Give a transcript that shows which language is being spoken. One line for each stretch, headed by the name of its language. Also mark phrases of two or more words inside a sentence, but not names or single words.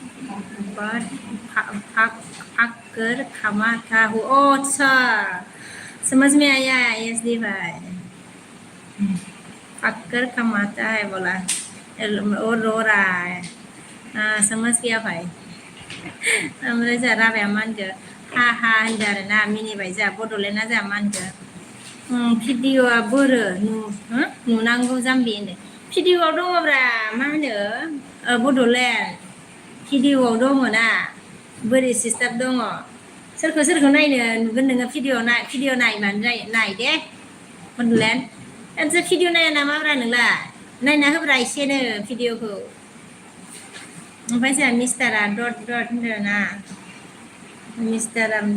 Hindi: भाग कर खामा था हूँ अच्छा समझ में आया एस डी भाई फक्कर कमाता है बोला और रो रहा है समझ गया भाई
Bodo: ओमफ्राय जोंहा राभाया मा होनखो हा हा होनदो आरोना मिनिबाय जोंहा बड'लेण्डआ जोंहा मा होनखो भिडिअ'आ बोरो नुनांगौ जाम्बि होनो भिडिअ'आव दङब्रा मा होनो बड'लेण्ड भिडिअ'आव दङ ना बोरै सिस्टार दङ सोरखौ सोरखौ नायनो नुगोन नोङो भिडिअ' नायबानो जायो नाय दे बड'लेण्ड नोंसोर भिडिअ' नाया नामाब्रा नोंलाय नायना होब्रा एसेनो भिडिअ'खौ ओमफ्राय जोंहा मिस्टारा डट डट होनदों ना मिस्टारा